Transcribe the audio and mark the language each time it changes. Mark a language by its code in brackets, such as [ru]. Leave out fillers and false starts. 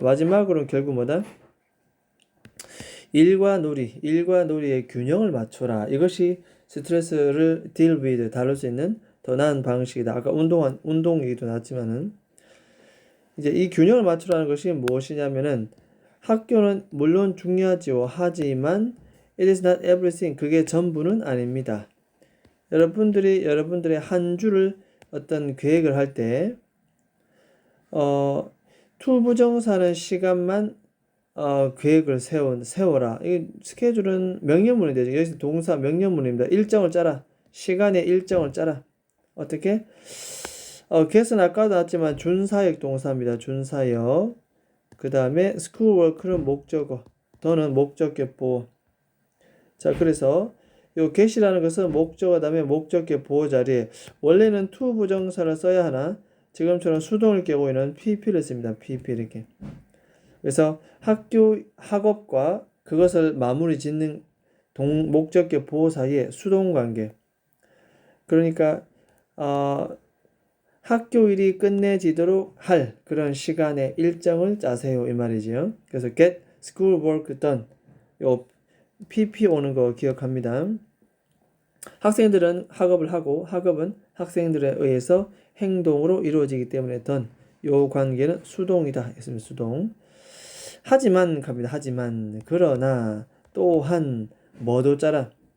[ko] 마지막으로는 결국 뭐다? 일과 놀이의 균형을 맞춰라. 이것이 스트레스를 deal with, 다룰 수 있는 더 나은 방식이다. 아까 운동 얘기도 나왔지만은 이제 이 균형을 맞추라는 것이 무엇이냐면은 학교는 물론 중요하지요. 하지만 [en] it is not everything. [ko] 그게 전부는 아닙니다. 여러분들의 한 주를 어떤 계획을 할 때 to 부정사는 시간만 계획을 세워라. 이 스케줄은 명령문이 되죠. 여기서 동사 명령문입니다. 일정을 짜라. 시간의 일정을 짜라. 어떻게? get은 아까도 나왔지만 준사역 동사입니다. 준사역. 그 다음에 schoolwork는 목적어. 더는 목적격 보호. 자, 그래서 요 get이라는 것은 목적어 다음에 목적격 보호 자리에 원래는 to 부정사를 써야 하나 지금처럼 수동을 깨고 있는 pp를 씁니다. pp 이렇게. 그래서 학업과 그것을 마무리 짓는 목적격 보호 사이에 수동 관계. 그러니까 학교 일이 끝내지도록 할 그런 시간의 일정을 짜세요 이 말이죠. 그래서 [en] get school work done. [ko] 요 pp 오는 거 기억합니다. 학생들은 학업을 하고 학업은 학생들에 의해서 행동으로 이루어지기 때문에 done. 요 관계는 수동이다 했습니다. 수동. 하지만 갑니다. 하지만 그러나 또한 뭐도 짜라.